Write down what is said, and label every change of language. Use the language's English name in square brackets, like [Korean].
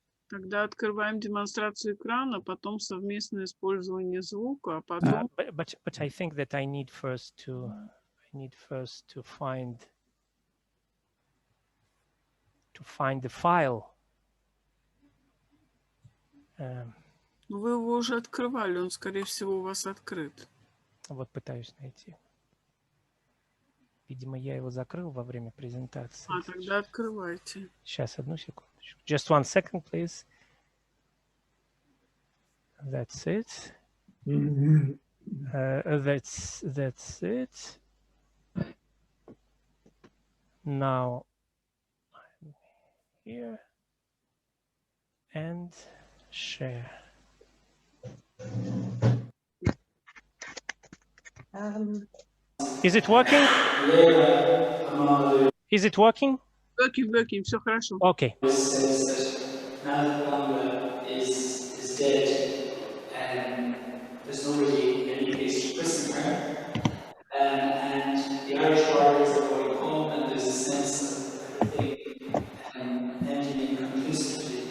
[Russian] Тогда открываем демонстрацию экрана, потом совместное использование звука, а потом. [English] But I think that I need first to find. to find the file. [Russian] Вы его уже открывали, он, скорее всего, у вас открыт. Вот пытаюсь найти. Видимо, я его закрыл во время презентации. А, тогда открывайте. Сейчас, одну секундочку. [English] Just 1 second, please. That's it. That's it. Now I'm here and share. Is it working? Is it working? Working, [Russian] все хорошо. [English] Okay. Now that Mcdonough is dead, there's not really any place to christen her, and the Irish warriors are going home, and there's a sense of everything ending inconclusively.